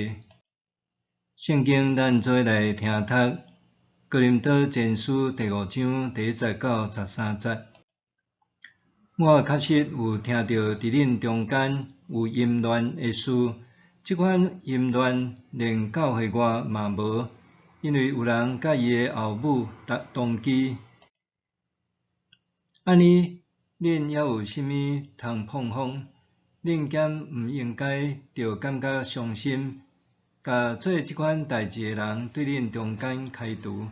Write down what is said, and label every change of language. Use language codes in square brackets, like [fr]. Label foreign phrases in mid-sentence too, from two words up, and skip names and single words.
[nan] 圣经咱做来听读，哥林多前书第5章第1到13节。我确实有听到伫恁中间有淫乱的事，即款淫乱连教会外嘛无，因为有人甲伊的后母同居。安尼，恁还有啥物通碰风？恁敢毋应该着感觉伤心，甲做即款代志的人对恁中间开除。